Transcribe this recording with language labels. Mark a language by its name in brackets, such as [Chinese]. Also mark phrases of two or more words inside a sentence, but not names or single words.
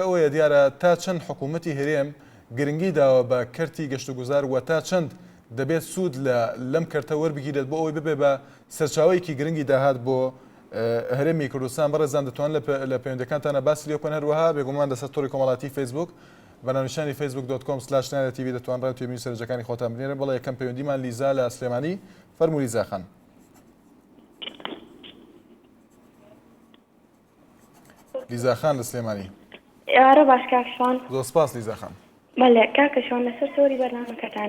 [Central Kurdish] ئەوەیە دیارە تا چەند حکوومەتی هەرێم گرنگی داوە بە کەرتی گەشت و گوزار و تا چەند دەبێت سوود لەم کەرتە وەربگیرێت بۆ ئەوەی ببێ بە سەرچاوەیەکی گرنگی داهات بۆ هەرێمی کوردستان بەڕێزان دەتوان لە پەیوەندەکانتانە باسی لێ بکەن هەروەها بێگومان لەسەر تۆڕی کۆمەڵاتی فیسبوک بەناونیشانی facebook.com/nara.tv دەتوان ڕێ توێبینی سەرنجەکانی خۆتان بنێرە بەڵێ یەکەم پەیوەندیمان لیزا لە سلێمانی فەرموو لیزا خان. لیزا خان لە سلێمانی. ئارە باش کاکشان. زۆر سپاس لیزا خان. بەڵێ کاکەشان لەسەر تۆری بەرنامەکەتانە.